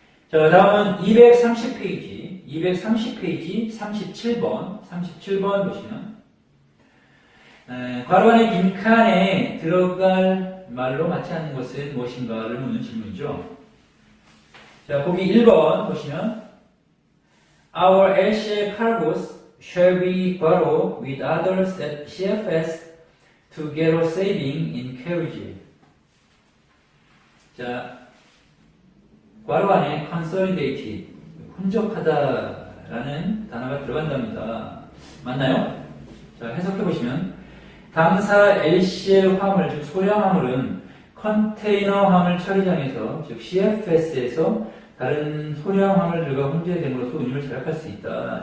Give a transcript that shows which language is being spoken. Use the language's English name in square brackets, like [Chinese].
[Korean] 자, 다음은 230페이지, 37번 보시면 괄호 안에 빈칸에 들어갈 말로 맞지 않는 것은 무엇인가를 묻는 질문이죠. 자, 보기 1번 보시면 [English] Our LCL cargoes shall be borrowed with others at CFS to get a saving in carriage. [Korean] 자, 괄호 안에 consolidated, 혼적하다라는 단어가 들어간답니다. 맞나요? 자, 해석해 보시면 당사 LCL 화물, 즉 소량 화물은 컨테이너 화물 처리장에서, 즉 CFS에서 다른 소량 화물들과 혼재됨으로써 운임을 절약할 수 있다.